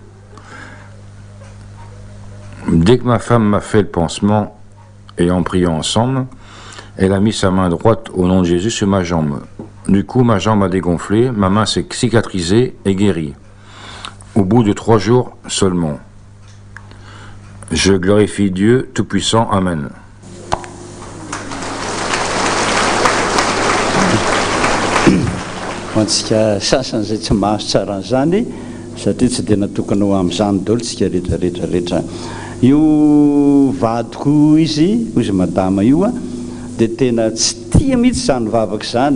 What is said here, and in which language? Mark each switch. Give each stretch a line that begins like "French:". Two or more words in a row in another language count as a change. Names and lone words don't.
French: Dès que ma femme m'a fait le pansement et en priant ensemble, elle a mis sa main droite au nom de Jésus sur ma jambe. Du coup, ma jambe a dégonflé, ma main s'est cicatrisée et guérie. Au bout de 3 jours seulement. Je glorifie Dieu Tout-Puissant. Amen.
Malagasy: antsika sasany zay tsy mahazo tsara an'izany satria tsy dia natokana ho amin'izany daholo tsika rehetrarehetrarehetra. Io vadiko izy madama io a dia tena tsy tia mihitsy izany vavaka izany.